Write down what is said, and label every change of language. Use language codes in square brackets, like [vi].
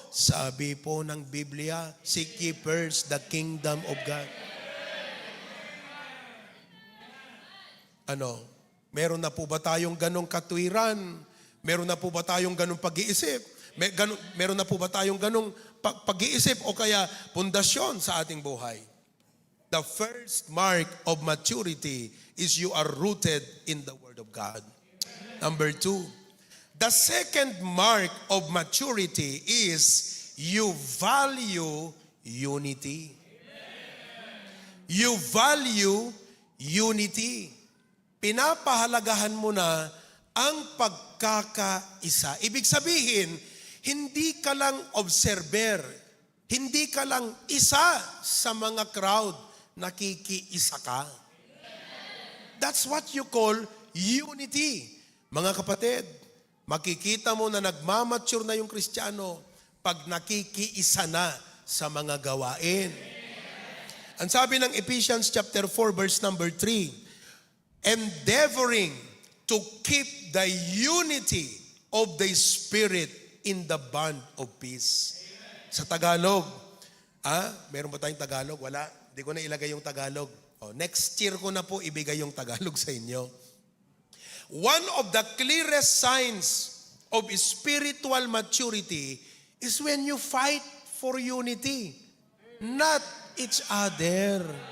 [tl] Sabi po ng Biblia, [en] seek ye first the kingdom of God. [tl] Ano? Meron na po ba tayong ganong katwiran? Meron na po ba tayong ganong pag-iisip? Meron na po ba tayong ganong pag-iisip o kaya pundasyon sa ating buhay? [en] The first mark of maturity is you are rooted in the Word of God. Number 2, the second mark of maturity is you value unity. You value unity. [tl] Pinapahalagahan mo na ang pagkakaisa. Ibig sabihin, hindi ka lang observer, hindi ka lang isa sa mga crowd, nakikiisa ka. [en] That's what you call unity. [tl] Mga kapatid, makikita mo na nagmamature na yung Kristiyano pag nakikiisa na sa mga gawain. Ang sabi ng [en] Ephesians chapter 4 verse number 3, endeavoring to keep the unity of the Spirit in the bond of peace. [tl] Sa Tagalog, meron ba tayong Tagalog? Wala. Hindi ko na ilagay yung Tagalog. Next year ko na po ibigay yung Tagalog sa inyo. [en] One of the clearest signs of spiritual maturity is when you fight for unity, not each other.